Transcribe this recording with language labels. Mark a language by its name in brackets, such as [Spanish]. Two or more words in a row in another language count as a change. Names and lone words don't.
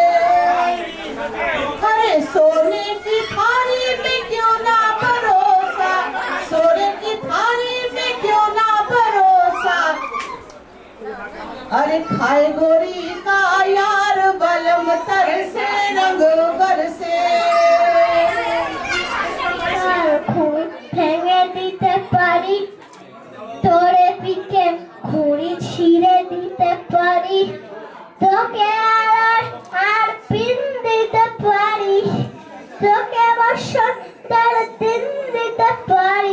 [Hindi] अरे सोने की थाली में क्यों ना परोसा, सोने की थाली में क्यों ना परोसा, अरे खाए गोरी का यार बलम तरसे रंग बरसे। [Bangla] খুন ভেঙে দিতে পারি, তোরে পিঠে খুঁড়ি ছিঁড়ে দিতে পারি, তোকে আর পিন দিতে পারি, তোকে বসন্তের দিন দিতে পারি।